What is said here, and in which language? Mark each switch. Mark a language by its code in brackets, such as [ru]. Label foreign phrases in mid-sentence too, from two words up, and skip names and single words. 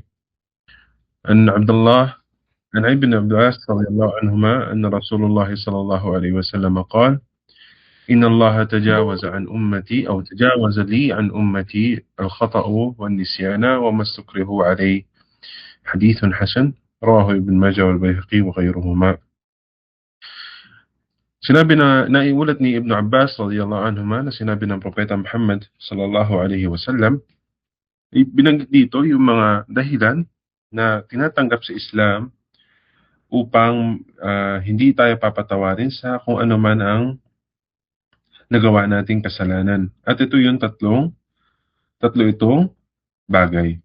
[ar] عن عبد الله عن ابن عباس رضي الله عنهما أن رسول الله صلى الله عليه وسلم قال: إن الله تجاوز عن أمتي أو تجاوز لي عن أمتي الخطأ والنسيان وما استكرهوا عليه. حديث حسن رواه ابن ماجه والبيهقي وغيرهما. [tl] Sinabi na naiulat ni Ibn Abbas [ar] رضي الله عنهما [tl] na sinabi ng Propeta Muhammad [ar] صلى الله عليه وسلم, [tl] binanggit dito yung mga dahilan na tinatanggap sa Islam upang hindi tayo papatawarin sa kung ano man ang nagawa nating kasalanan. At ito yung tatlo itong bagay.